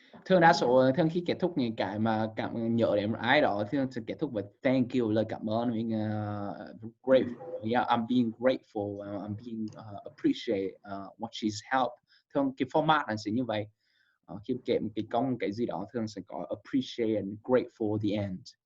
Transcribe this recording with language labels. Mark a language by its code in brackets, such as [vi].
[vi] Thường đa số thường khi kết thúc những cái mà nhớ đến một ai đó thường sẽ kết thúc với [en] thank you, [vi] lời cảm ơn, mình grateful. [en] Yeah, I'm being grateful. I'm being appreciate what she's helped. [vi] Thường cái format là sẽ như vậy. Khi kể một cái công cái gì đó thường sẽ có [en] appreciate and grateful at the end.